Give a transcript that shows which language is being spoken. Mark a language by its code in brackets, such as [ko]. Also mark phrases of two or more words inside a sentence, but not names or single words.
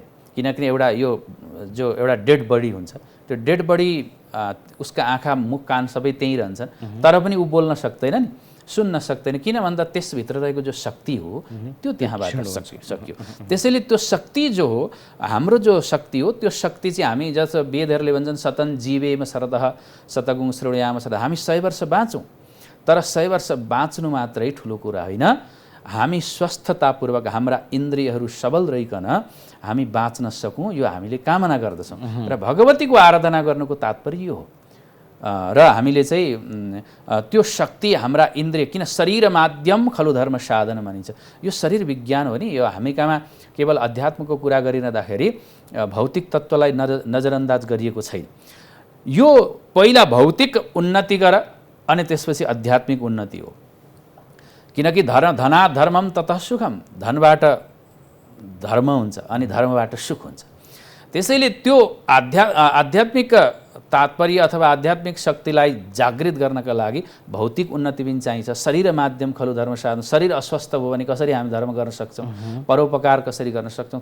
[ne] किनकि जो एउटा [en] dead body [ne] हुन्छ, त्यो [en] dead body [ne] उसका आँखा, मुख, कान सबै त्यहीँ रहन्छन्, तर पनि ऊ बोल्न सक्दैन नि, सुन्न सक्दैन। किन भन्दा त्यसभित्र रहेको जो शक्ति हो त्यो त्यहाँबाट सक्यो। त्यसैले त्यो शक्ति जो हो, हाम्रो जो शक्ति हो, त्यो शक्ति चाहिँ हामी जस्तो वेदहरूले भन्छन् [sa] सतन जीवेम शरदः शतगुं श्रृणुयाम सदा। [ne] हामी 100 वर्ष बाँचौँ, तर 100 वर्ष बाँच्नु मात्रै ठुलो कुरा होइन। हामी स्वस्थतापूर्वक हाम्रा इन्द्रियहरू सबल रहिकन हामी बाँच्न सकौँ, यो हामीले कामना गर्दछौँ। र भगवतीको आराधना गर्नुको तात्पर्य यो हो। र हामीले चाहिँ त्यो शक्ति हाम्रा इन्द्रिय, किन [sa] शरीर माध्यम खलु धर्म साधन [ne] भनिन्छ, यो शरीर विज्ञान हो नि। यो हामी कहाँ केवल अध्यात्मको कुरा गरिरहँदाखेरि भौतिक तत्त्वलाई नजरअन्दाज गरिएको छैन। यो पहिला भौतिक उन्नति गर अनि त्यसपछि आध्यात्मिक उन्नति हो। किनकि [sa] धनात् धर्मम ततः सुखम, [ne] धनबाट धर्म हुन्छ अनि धर्मबाट सुख हुन्छ। त्यसैले त्यो आध्यात्मिक तात्पर्य अथवा आध्यात्मिक शक्तिलाई जागृत गर्नका लागि भौतिक उन्नति पनि चाहिन्छ। [sa] शरीर माध्यम खलु धर्म साधन। [ne] शरीर अस्वस्थ भयो भने कसरी हामी धर्म गर्न सक्छौँ, परोपकार कसरी गर्न सक्छौँ।